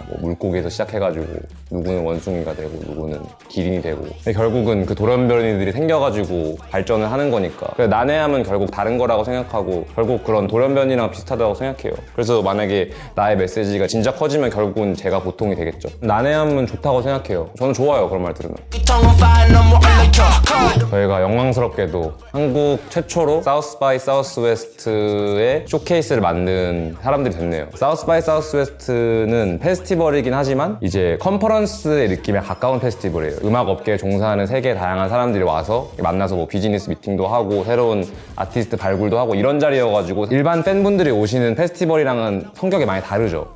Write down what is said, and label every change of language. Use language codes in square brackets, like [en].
[ko] 뭐 물고기에서 시작해가지고 누구는 원숭이가 되고 누구는 기린이 되고 근데 결국은 그 돌연변이들이 생겨가지고 발전을 하는 거니까 그래서 난해함은 결국 다른 거라고 생각하고 결국 그런 돌연변이랑 비슷하다고 생각해요. 그래서 만약에 나의 메시지가 진짜 커지면 결국은 제가 보통이 되겠죠. 난해함은 좋다고 생각해요. 저는 좋아요. 그런 말 들으면. [en] tongue on fire, no more undercover. [ko] 저희가 영광스럽게도 한국 최초로 사우스 바이 사우스 웨스트의 쇼케이스를 만든 사람들이 됐네요. 사우스 바이 사우스 웨스트는 페스티벌이긴 하지만 이제 컨퍼런스의 느낌에 가까운 페스티벌이에요. 음악 업계에 종사하는 세계 다양한 사람들이 와서 만나서 뭐 비즈니스 미팅도 하고 새로운 아티스트 발굴도 하고 이런 자리여가지고 일반 팬분들이 오시는 페스티벌이랑은 성격이 많이 다르죠.